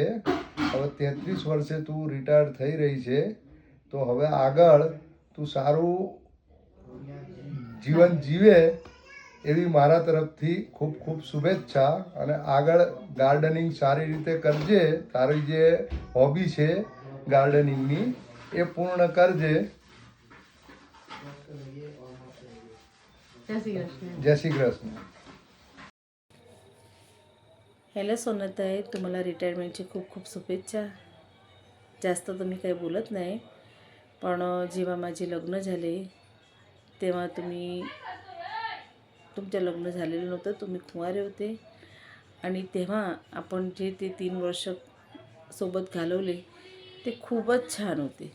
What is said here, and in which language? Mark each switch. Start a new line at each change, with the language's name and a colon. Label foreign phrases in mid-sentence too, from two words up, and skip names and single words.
Gujarati: હવે 33 વર્ષે તું રિટાયર થઈ રહી છે તો હવે આગળ તું સારું જીવન જીવે એવી મારા તરફથી ખૂબ ખૂબ શુભેચ્છા. અને આગળ ગાર્ડનિંગ સારી રીતે કરજે. તારી જે હોબી છે ગાર્ડનિંગની એ પૂર્ણ કરજે.
Marathi: जय श्री कृष्ण. हॅलो सोनाताई, तुम्हाला रिटायरमेंटची खूप खूप शुभेच्छा. जास्त तर मी काही बोलत नाही, पण जेव्हा माझे लग्न झाले तेव्हा तुमचं लग्न झालेलं नव्हतं, तुम्ही कुंवारे होते आणि तेव्हा आपण जे ते 3 वर्ष सोबत घालवले ते खूपच छान होते.